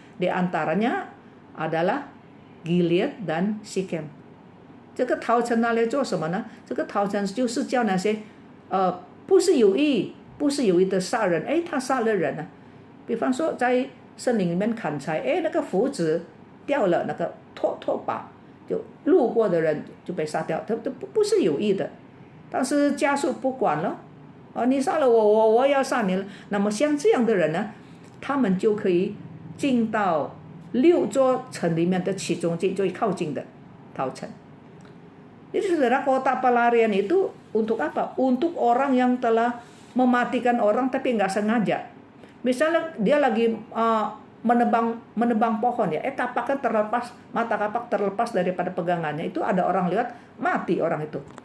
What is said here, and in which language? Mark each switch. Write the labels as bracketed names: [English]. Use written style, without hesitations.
[Indonesian] Di antaranya adalah Gilead dan Sikem. [Chinese] 这个逃城拿来做什么呢？这个逃城就是叫那些不是有意的杀人，他杀了人啊。比方说在森林里面砍柴，那个斧子掉了，那个拖把，就路过的人就被杀掉，他不是有意的。但是家属不管了，你杀了我要杀你了。那么像这样的人呢，他们就可以进到6座城里面的其中最靠近的逃城。 [Indonesian] Jadi saudara, kota pelarian itu untuk apa? Untuk orang yang telah mematikan orang tapi nggak sengaja. Misalnya dia lagi menebang pohon ya, kapaknya terlepas, mata kapak terlepas daripada pegangannya, itu ada orang lewat, mati orang itu.